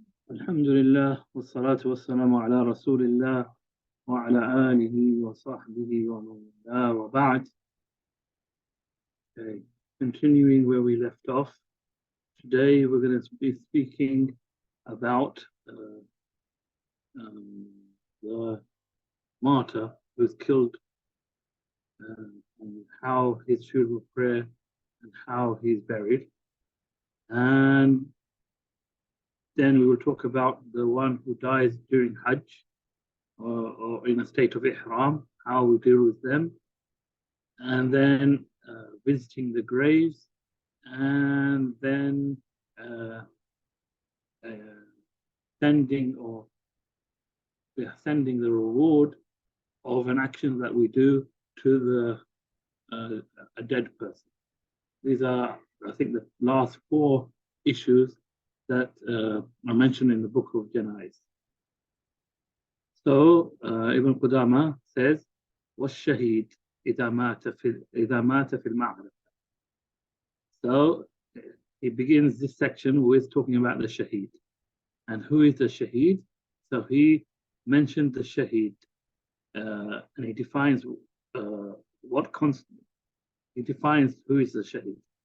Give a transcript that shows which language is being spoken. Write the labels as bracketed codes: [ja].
[ar] الحمد لله والصلاة والسلام على رسول الله وعلى آله وصحبه ومن والاه وبعد. [en] Okay. Continuing where we left off, today we're going to be speaking about um, the martyr who was killed and how his funeral prayer and how he's buried. And then we will talk about the one who dies during Hajj or in a state of Ihram, how we deal with them. And then visiting the graves, and then sending sending the reward of an action that we do to a dead person. These are, I think, the last four issues that are mentioned in the book of Janaiz. So Ibn Qudama says, [ar] وَالشَّهِيدُ إِذَا مَاتَ فِي الْمَعْرَكَةِ. [en] So he begins this section with talking about the shaheed. And who is the shaheed? So he mentioned the shaheed, and he defines he defines who is the shaheed.